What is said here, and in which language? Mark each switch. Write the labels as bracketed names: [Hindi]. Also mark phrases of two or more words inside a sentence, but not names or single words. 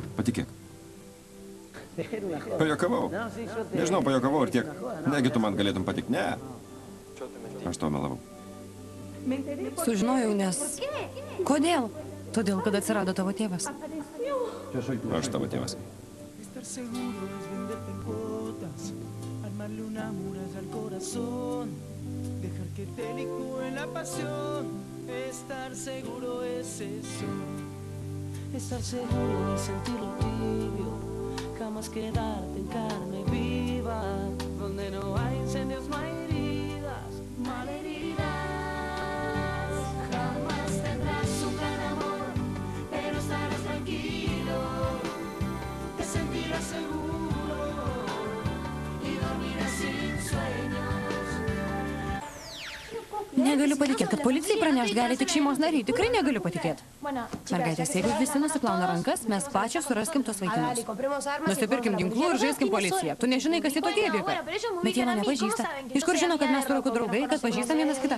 [Lithuanian] Patikėk. Pajokavau. Nežinau, pajokavau ir tiek. Negi tu man galėtum patikti. Ne. Aš tau melavau. Sužinojau, nes... Kodėl? Todėl, kad atsirado tavo tėvas. Aš tavo tėvas. [Spanish] Estar seguro y sentirlo tibio, jamás quedarte en carne viva, donde no hay incendios, no hay heridas, malheridas. Jamás tendrás un gran amor, pero estarás tranquilo, te sentirás seguro y dormirás sin sueños. [Lithuanian] Negaliu patikėti, kad policijai pranešt gali tik šeimos nariai. Tikrai negaliu patikėti. Mergaitės, jeigu visi nusiplauna rankas, mes pačios suraskim tos vaikinus. Nusipirkim ginklų ir žaiskim policiją. Tu nežinai, kas jie tokie, Vika. Bet jie mane pažįsta. Iš kur žino, kad mes su Roku draugai, kad pažįstam vienas kitą?